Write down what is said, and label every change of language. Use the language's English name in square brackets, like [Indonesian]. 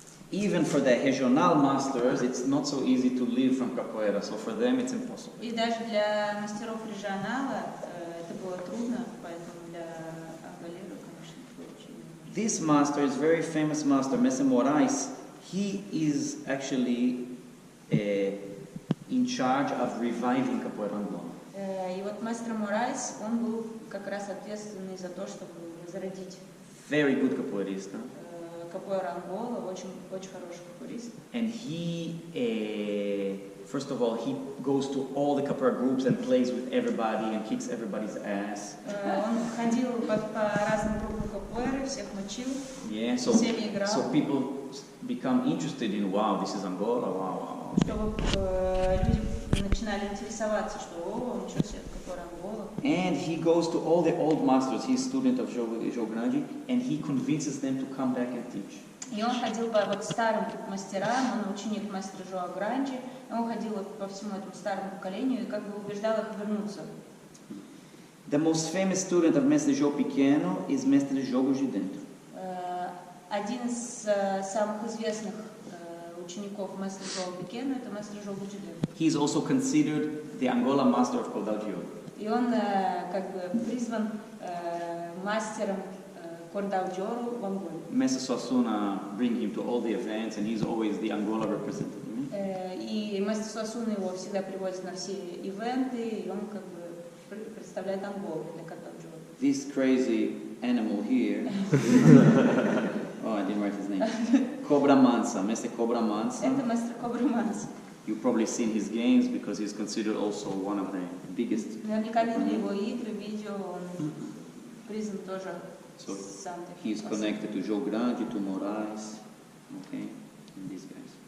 [English] Even for the regional masters, it's not so easy to live from capoeira, so for them it's impossible. [Russian] И даже для мастеров регионала это было трудно, поэтому для анголеров, конечно, было очень. [English] This master is very famous master, Mestre Moraes. He is actually in charge of reviving capoeira Angola. [Russian] И вот мастер Морайс, он был как раз ответственный за то, чтобы возродить. [English] Very good capoeirista. [Russian] капоэра Ангола, очень хороший капоэрист. [English] And he, first of all, he goes to all the capoeira groups and plays with everybody and kicks everybody's ass. [Russian] Он ходил по разным группам капоэры, всех мочил, [English] Yeah, [Russian] со всеми играл. [English] so people become interested in, wow, this is Angola, wow. [Russian] Чтобы люди начинали интересоваться, что ничего себе, капоэра Ангола. [English] And he goes to all the old masters, he's a student of Joe Grande, and he convinces them to come back and teach. [Russian] И он ходил по старым мастерам, он ученик мастера Жоа Гранди, и он ходил по всему этому старому поколению и как бы убеждал их вернуться. [English] The most famous student of Mestre João Pequeno is Mestre Jogo Gidento. [Russian] Один из самых известных учеников мастера Жоа Пекена это мастер Жогу Гиденто. [English] He is also considered the Angola master of Cordaggio. [Russian] И он как бы призван мастером Cordaggio в Анголе. [English] Mestre Suassuna bring him to all the events, and he's always the Angola representative. [Russian] И мастер Суассуна его всегда привозит на все ивенты, и он как бы представляет Анголу для Cordaggio. [English] This crazy animal here. Oh, I didn't write his name. Cobra Mansa, Mestre Cobra Mansa. [Russian] Это мастер Кобра Манса. [English] You've probably seen his games because he's considered also one of the biggest. [Russian] Наверняка видели его игры, видео, он признан тоже. [English] So he's connected to Joe Grande, to Moraes, okay, and these guys.